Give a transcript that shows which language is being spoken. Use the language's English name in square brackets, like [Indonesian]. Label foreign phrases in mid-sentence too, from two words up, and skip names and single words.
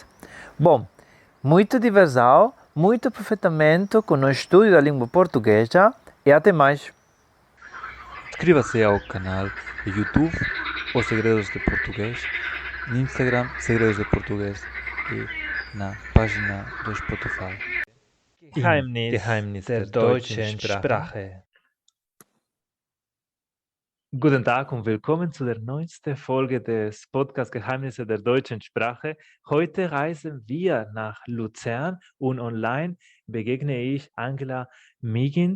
[Portuguese] Bom, muita diversão, muito aproveitamento com o estudo da língua portuguesa e até mais. Inscreva-se ao canal do YouTube Os Segredos de Português, no Instagram Segredos de Português e na página do Spotify. [German] Geheimnis der deutschen Sprache. Guten Tag und willkommen zu der neuesten Folge des Podcasts Geheimnisse der deutschen Sprache. Heute reisen wir nach Luzern und online begegne ich Angela Migind.